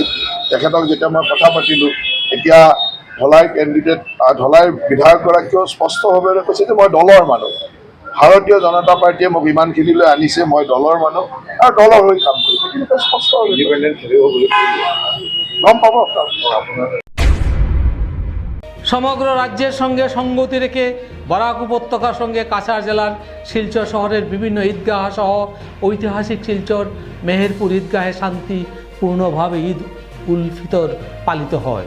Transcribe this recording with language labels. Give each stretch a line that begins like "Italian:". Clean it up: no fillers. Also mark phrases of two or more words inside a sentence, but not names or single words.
Assamese: তেখেতক যেতিয়া মই কথা পাতিলোঁ, এতিয়া ধলাইৰ কেণ্ডিডেট ধলাইৰ বিধায়কগৰাকীয়েও স্পষ্টভাৱে কৈছে যে মই দলৰ মানুহ, ভাৰতীয় জনতা পাৰ্টীয়ে মোক ইমানখিনিলৈ আনিছে, মই দলৰ মানুহ আৰু দলৰ হৈ কাম কৰিম। কিন্তু স্পষ্টভাৱে ইণ্ডিপেণ্ডেণ্ট খেলিব বুলি গম পাব।
Bangla: সমগ্র রাজ্যের সঙ্গে সঙ্গতি রেখে বরাক উপত্যকার সঙ্গে কাছাড় জেলার শিলচর শহরের বিভিন্ন ঈদগাহ সহ ঐতিহাসিক শিলচর মেহেরপুর ঈদগাহে শান্তিপূর্ণভাবে ঈদ উল ফিতর পালিত হয়।